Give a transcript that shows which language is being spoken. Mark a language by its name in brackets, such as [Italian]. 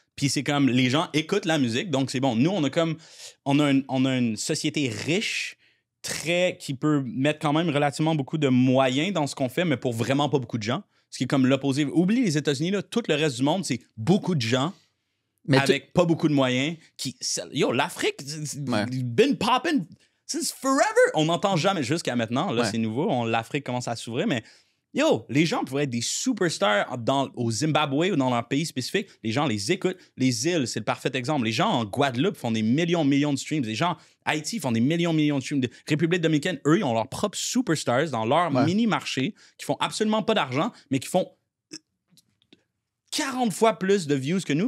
[French] Puis c'est comme, les gens écoutent la musique, donc c'est bon. Nous, on a une société riche, qui peut mettre quand même relativement beaucoup de moyens dans ce qu'on fait, mais pour vraiment pas beaucoup de gens. Ce qui est comme l'opposé. Oublie les États-Unis, là, tout le reste du monde, c'est beaucoup de gens avec pas beaucoup de moyens. [English] L'Afrique, been popping since forever. [French] On n'entend jamais jusqu'à maintenant. Là, c'est nouveau. L'Afrique commence à s'ouvrir, mais les gens pourraient être des superstars au Zimbabwe ou dans leur pays spécifique. Les gens les écoutent. Les îles, c'est le parfait exemple. Les gens en Guadeloupe font des millions de streams. Les gens à Haïti font des millions de streams. République dominicaine, eux, ils ont leurs propres superstars dans leur mini-marché qui font absolument pas d'argent, mais qui font 40 fois plus de views que nous.